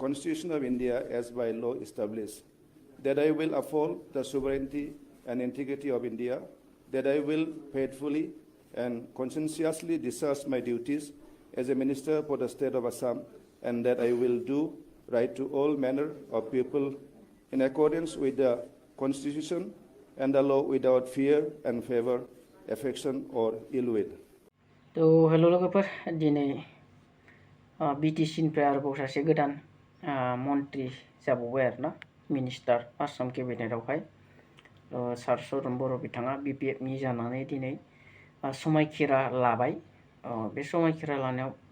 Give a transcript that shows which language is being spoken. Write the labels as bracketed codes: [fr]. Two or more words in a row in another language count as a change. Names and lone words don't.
[en] Constitution of India as by law established, that I will uphold the sovereignty and integrity of India, that I will faithfully and conscientiously discharge my duties as a minister for the state of Assam, and that I will do right to all manner of people in accordance with the Constitution and the law without fear and favor, affection or ill will. So hello [brx] लोगोफोर दिनै BTC निफ्राय आरोबाव सासे गोदान मन्त्रि जाबावबाय आरोना मिनिस्टार आसाम केबिनेटआवहाय सार चरन बर' बिथाङा BPF नि जानानै दिनै समायखिरा लाबाय बे समायखिरा लानायाव